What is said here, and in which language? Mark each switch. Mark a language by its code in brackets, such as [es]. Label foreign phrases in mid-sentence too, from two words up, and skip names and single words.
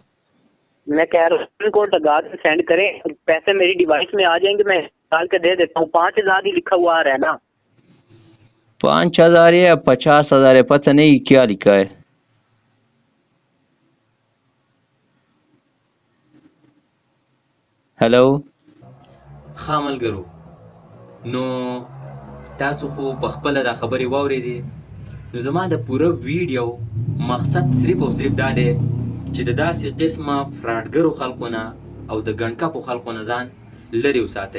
[ur] میں کہہ رہا ہوں [en] pin code [ur] لگا کے سینڈ کریں، پیسے میری ڈیوائس میں آ جائیں گے، میں ڈال کے دے دیتا ہوں. 5000 ہی لکھا ہوا آ رہا ہے نا. 5000 یا 50,000 ہے، پتہ نہیں کیا لکھا ہے. ہیلو [ps] ښه ملګرو، نو تاسو خو په خپله دا خبرې واورېدې. نو زما د پوره ویډیو مقصد صرف او صرف دا دی چې د داسې قسمه فراډګرو خلکو نه او د ګنډکپو خلکو نه ځان لرې وساتئ.